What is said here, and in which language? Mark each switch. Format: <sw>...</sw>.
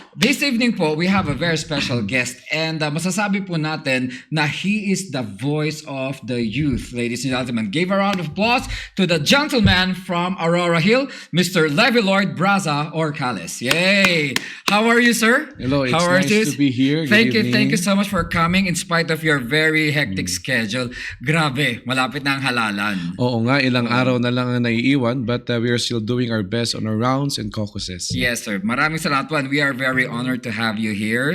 <en>This evening po, we have a very special guest, and</en> <tl>masasabi po natin na</tl> <en>he is the voice of the youth. Ladies and gentlemen, give a round of applause to the gentleman from Aurora Hill, Mr. Levi Lloyd Braza Orcales. Yay! How are you, sir? Hello, it's How are nice you? to be here. Good evening. Thank you so much for coming in spite of your very hectic schedule.</en> <tl>Grabe, malapit na ang halalan. Oo nga, ilang araw na lang ang naiiwan,</tl> <en>but we are still doing our best on our rounds and caucuses. Yes, sir.</en> <tl>Maraming salamat po,</tl> <en>and we are very honored to have you here.</en>